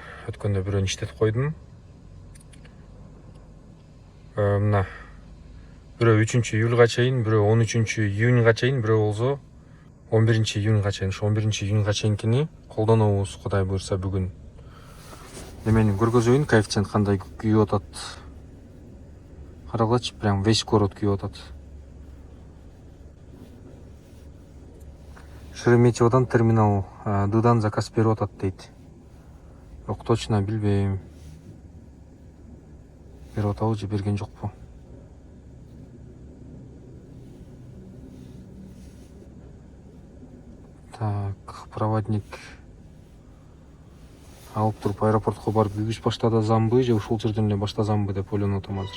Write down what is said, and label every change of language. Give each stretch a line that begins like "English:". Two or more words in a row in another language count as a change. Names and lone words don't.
Kyrgyz: Өткөндө бирөөнү иштетип койдум. Мына бирөө 3 июлга чейин, бирөө 13 июньга чейин, бирөө болсо 11 июньга чейин. Ошо 11 июньга чейинкини колдонобуз, Кудай буйрса бүгүн. Немени көргөзөйүн, коэффициент кандай күйүп атат. Карагылачы,
Russian: прям весь город
Kyrgyz: күйүп атат. Шереметьеводан терминал Дыдан заказ берип атат дейт. Бирок точно билбейм. Берип атабы же берген жокпу? Так, проводник алып туруп аэропортко барып бүгүш баштады замбы же ушул жерден эле баштазамбы деп ойлонуп атам азыр.